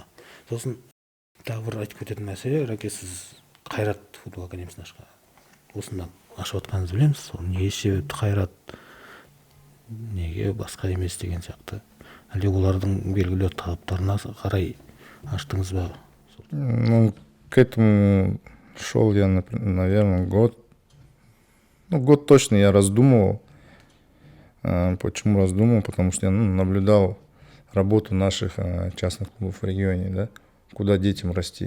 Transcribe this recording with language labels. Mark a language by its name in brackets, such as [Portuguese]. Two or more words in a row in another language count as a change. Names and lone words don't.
[Kazakh] Сосын тағы бір айтып кететін мәселе, Раке, сіз Қайрат футбол академиясын ашқан. Осындан ашып отқаныңызды білеміз. Сол не себепті Қайрат, неге басқа емес деген сияқты. Әлде олардың белгілі талаптарына қарай аштыңыз ба? [Russian] Ну, к этому шел я, наверное, год. Ну, год точно я раздумывал. Почему раздумывал? Потому что я наблюдал работу наших частных клубов в регионе, да, куда детям расти.